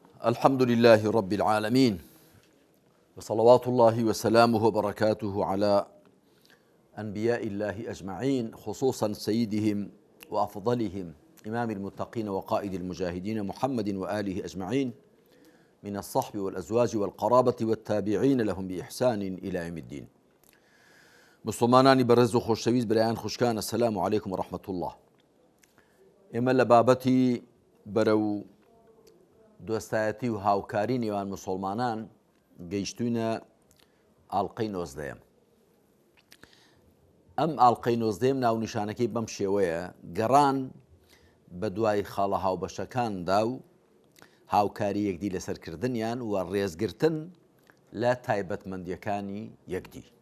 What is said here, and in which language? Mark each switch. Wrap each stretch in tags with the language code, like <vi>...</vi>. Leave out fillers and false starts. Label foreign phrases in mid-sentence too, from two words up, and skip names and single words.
<ar>الحمد لله رب العالمين، وصلوات الله وسلامه وبركاته على أنبياء الله أجمعين، خصوصا سيدهم وأفضلهم إمام المتقين وقائد المجاهدين محمد وآله أجمعين من الصحب والأزواج والقرابة والتابعين لهم بإحسان إلى يوم الدين.</ar> <ckb>مسلمانانی بەڕێز و خۆشەویست برایان خوشکان،</ckb> <ar>السلام عليكم ورحمة الله.</ar> <ckb>ئێمە لە بابەتی بەرەو دۆستایەتی و هاوکاری نێوان مسلمانان گەیشتوونە ئاڵلقەی 19. ئەم ئاڵلقەی 19 ناونیشانەکەی بەم شێوەیە: گەڕان بە دوای خاڵە هاوبەشەکاندا و هاوکاری یەکدی لەسەرکردنیان و ڕێزگرتن لە تایبەتمەندیەکانی یەکدی.</ckb>